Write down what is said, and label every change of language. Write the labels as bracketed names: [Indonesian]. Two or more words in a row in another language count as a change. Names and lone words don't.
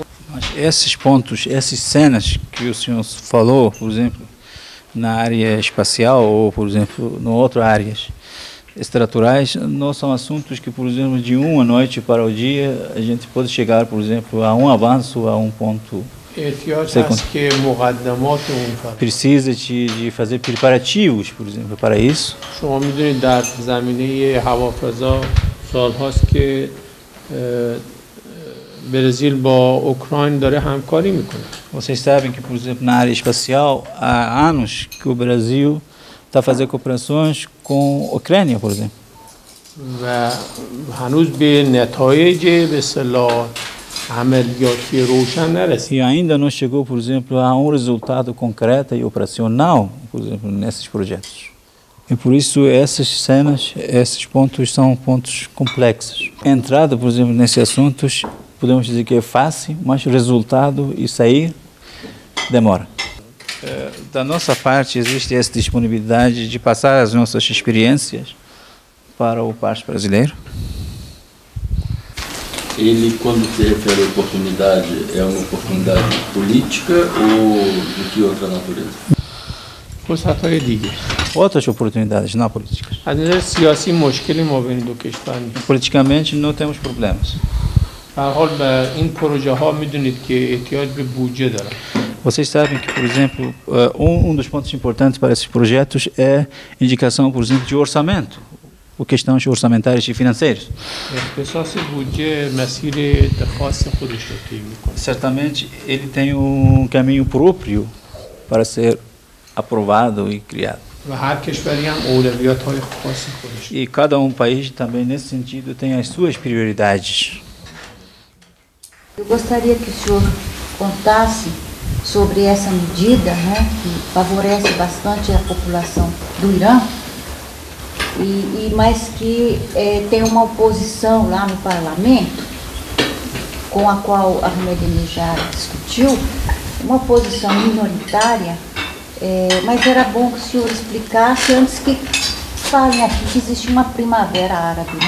[Portuguese] Mas esses pontos, essas cenas que o senhor falou, por exemplo, na área espacial ou, por exemplo, em outras áreas estruturais, não são assuntos que, por exemplo, de uma noite para o dia, a gente pode chegar, por exemplo, a um avanço, a um ponto. Precisa de fazer preparativos, por exemplo, para isso. [Persian] شما می‌دونید در زمینه هوافضا سال‌هاست که برزیل با اوکراین داره همکاری میکنه. [Portuguese] Vocês sabem que, por exemplo, na área espacial há anos que o Brasil está fazendo cooperações com a Ucrânia, por exemplo. [Persian] و هنوز به نتایج به اصطلاح عملیاتی روشن نرسید. [Portuguese] E ainda não chegou, por exemplo, a um resultado concreto e operacional, por exemplo, nesses projetos. E por isso essas cenas, esses pontos são pontos complexos. Entrada, por exemplo, nesses assuntos, podemos dizer que é fácil, mas o resultado e sair demora. Da nossa parte existe essa disponibilidade de passar as nossas experiências para o país brasileiro. Ele, quando se refere à oportunidade, é uma oportunidade política ou de que outra natureza? [Persian] فرصت‌های دیگه. [Portuguese] Outras oportunidades, não políticas. [Persian] از نظر سیاسی مشکلی ما بین دو کشور نیست. [Portuguese] Politicamente não temos problemas. [Persian] به هر حال به این پروژه ها میدونید که احتیاج به بودجه دارن. [Portuguese] Vocês sabem que, por exemplo, dos pontos importantes para esses projetos é indicação, por exemplo, de orçamento, ou questões orçamentárias e financeiras. [Persian] اختصاص بودجه مسیر خاص خودش رو طی میکنه. [Portuguese] Certamente ele tem caminho próprio para ser aprovado e criado. [Persian] و هر کشوری هم اولویات‌های خاص خودش. [Portuguese] E cada país também nesse sentido tem as suas prioridades. Eu gostaria que o senhor contasse sobre essa medida, né, que favorece bastante a população do Irã, mas que tem uma oposição lá no parlamento, com a qual Ahmadinejad discutiu, uma oposição minoritária, mas era bom que o senhor explicasse antes que falem aqui que existe uma primavera árabe, né?